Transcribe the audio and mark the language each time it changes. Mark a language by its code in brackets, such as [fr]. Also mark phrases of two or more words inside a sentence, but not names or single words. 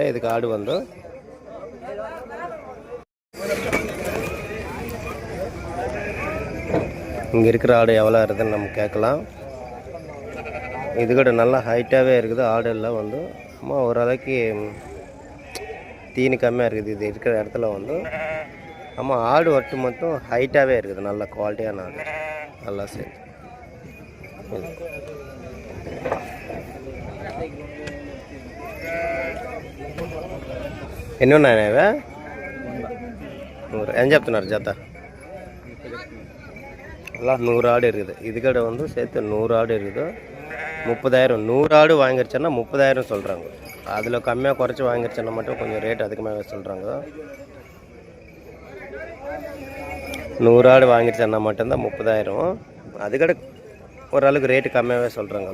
[ta] இதுக்கு ஆடு வந்து இங்கே இருக்கிற ஆடு எவ்வளோ இருக்குதுன்னு நம்ம கேட்கலாம். இது கூட நல்லா ஹைட்டாகவே இருக்குது. ஆடு எல்லாம் வந்து அம்மா ஓரளவுக்கு தீனி கம்மியாக இருக்குது. இது இருக்கிற இடத்துல வந்து அம்மா ஆடு ஒட்டு மட்டும் ஹைட்டாகவே இருக்குது. நல்ல குவாலிட்டியான ஆடு. நல்லா சரி. [te] ఎన్నున్నాయవే? 100. ఏం చెప్తున్నారు జత? అలా 100 [ta] ஆடு இருக்குது. இதுக்கடை வந்து சேர்த்து 100 ஆடு இருக்குது. 30,000. 100 ஆடு வாங்கிருச்சுன்னா 30,000 சொல்கிறாங்க. அதில் கம்மியாக குறைச்சி வாங்கிருச்சுன்னா மட்டும் கொஞ்சம் ரேட் அதிகமாக சொல்கிறாங்க. 100 ஆடு வாங்கிருச்சுன்னா மட்டும்தான் 30,000. அதுக்கடை ஓரளவுக்கு ரேட்டு கம்மியாகவே சொல்கிறாங்க.